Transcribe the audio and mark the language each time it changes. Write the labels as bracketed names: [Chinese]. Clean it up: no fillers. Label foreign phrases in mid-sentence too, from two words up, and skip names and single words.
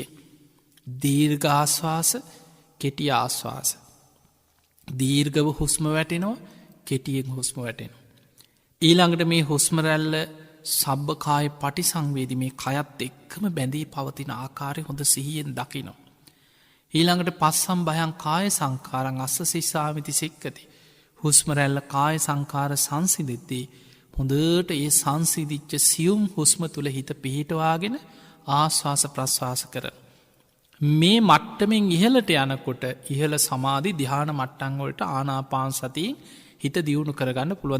[Sinhala] දීර්ඝ ආශ්වාස කෙටි ආශ්වාස. දීර්ගව හුස්ම වැටෙනවා කෙටියෙන් හුස්ම වැටෙනවා. ඊළඟට මේ හුස්මරැල්ල [Pali] සබ්භකාය පටි සංවේදි [Sinhala] මේ කයත් එක්කම බැඳී පවතින ආකාරය හොඳ සිහියෙන් දකිනවා. ඊළඟට [Pali] පස්සම් භයන් කාය සංකාරං අස්ස සිස්සාමිති සික්කති. [Sinhala] හුස්මරැල්ල [Pali] කාය සංකාර [Sinhala] සංසිදෙද්දී හොඳට ඒ සංසිදිච්ච සියුම් හුස්ම තුළ හිත පිහිටවාගෙන ආශ්වාස ප්‍රශ්වාස කරන. මේ මට්ටමෙන් ඉහලට යනකොට ඉහල සමාධි දිහාන මට්ටංවලට ආනාපාන සතියෙන් හිත දියුණු කරගන්න පුළුවන්.